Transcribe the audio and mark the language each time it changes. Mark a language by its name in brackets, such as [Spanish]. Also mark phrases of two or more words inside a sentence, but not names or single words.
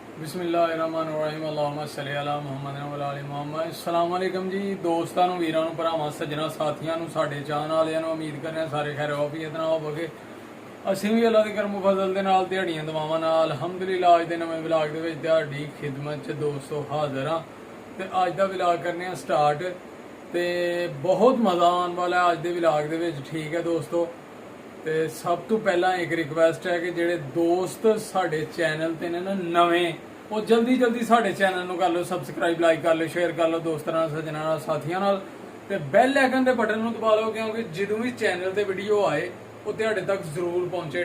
[Arabic] بسم الله الرحمن الرحيم اللهم صل على محمد و على محمد. السلام عليكم [Punjabi] ਜੀ ਦੋਸਤਾਂ ਨੂੰ ਵੀਰਾਂ ਨੂੰ ਭਰਾਵਾਂ ਸੱਜਣਾਂ ਸਾਥੀਆਂ ਨੂੰ ਸਾਡੇ ਚਾਹੁਣ ਵਾਲਿਆਂ ਨੂੰ ਉਮੀਦ ਕਰਨੇ ਸਾਰੇ ਖ਼ੈਰ ਵਾਫ਼ੀਅਤ ਨਾਲ ਹੋਵੋਗੇ। ਅਸੀਂ ਵੀ ਅੱਲਾ ਦੇ ਕਰਮ ਫਜ਼ਲ ਦੇ ਨਾਲ ਦਿਹਾੜੀਆਂ ਦਵਾਵਾਂ ਨਾਲ ਅਲਹਮਦੁਲਿਲਾ ਅੱਜ ਦੇ ਨਵੇਂ ਵਲੌਗ ਦੇ ਵਿੱਚ ਤੁਹਾਡੀ ਖਿਦਮਤ 'ਚ ਦੋਸਤੋ ਹਾਜ਼ਰ ਹਾਂ ਤੇ ਅੱਜ ਦਾ ਵਲੌਗ ਕਰਨੇ ਆ ਸਟਾਰਟ ਤੇ ਬਹੁਤ ਮਜ਼ਾ ਆਉਣ ਵਾਲਾ ਅੱਜ ਦੇ ਵਲੌਗ ਦੇ ਵਿੱਚ। ਠੀਕ ਹੈ ਦੋਸਤੋ, ਤੇ ਸਭ ਤੋਂ ਪਹਿਲਾਂ ਇੱਕ ਰਿਕਵੈਸਟ ਹੈ ਕਿ ਜਿਹੜੇ ਦੋਸਤ ਸਾਡੇ ਚੈਨਲ ਤੇ ਨੇ ਨਾ ਨਵੇਂ, ਉਹ ਜਲਦੀ ਸਾਡੇ ਚੈਨਲ ਨੂੰ ਕਰ ਲਓ ਸਬਸਕ੍ਰਾਈਬ, ਲਾਈਕ ਕਰ ਲਓ, ਸ਼ੇਅਰ ਕਰ ਲਓ ਦੋਸਤਾਂ ਨਾਲ, ਸੱਜਣਾਂ ਨਾਲ, ਸਾਥੀਆਂ ਨਾਲ, ਤੇ [English] bell icon [Punjabi] ਦੇ ਬਟਨ ਨੂੰ ਦਬਾ ਲਓ ਕਿਉਂਕਿ ਜਦੋਂ ਵੀ ਚੈਨਲ ਤੇ ਵੀਡੀਓ ਆਏ ਉਹ ਤੁਹਾਡੇ ਤੱਕ ਜ਼ਰੂਰ ਪਹੁੰਚੇ।